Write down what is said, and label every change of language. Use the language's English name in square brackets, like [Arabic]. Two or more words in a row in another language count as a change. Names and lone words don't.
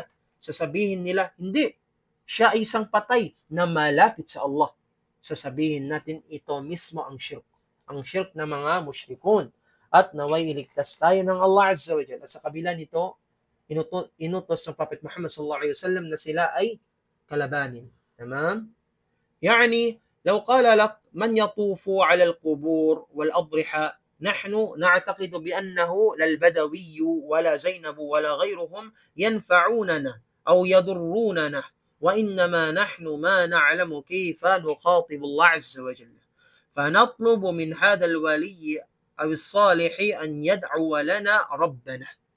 [Filipino] Sasabihin nila, hindi. Siya ay isang patay na malapit sa Allah. Sasabihin natin, ito mismo ang shirk. Ang shirk na mga mushrikun. At naway iligtas tayo ng [Arabic] الله عز وجل. [Filipino] At sa kabila nito, inutos ng Prophet Muhammad [Arabic] صلى الله عليه وسلم [Filipino] na sila ay kalabanin. Tamam? [Arabic] Yani, لو قال لك من يطوف على القبور والأضرحة نحن نعتقد بأنه لا البدوي ولا زينب ولا غيرهم ينفعوننا أو يضروننا وإنما نحن ما نعلم كيف نخاطب الله عز وجل فنطلب من هذا الولي أو الصالح أن يدعو لنا ربنا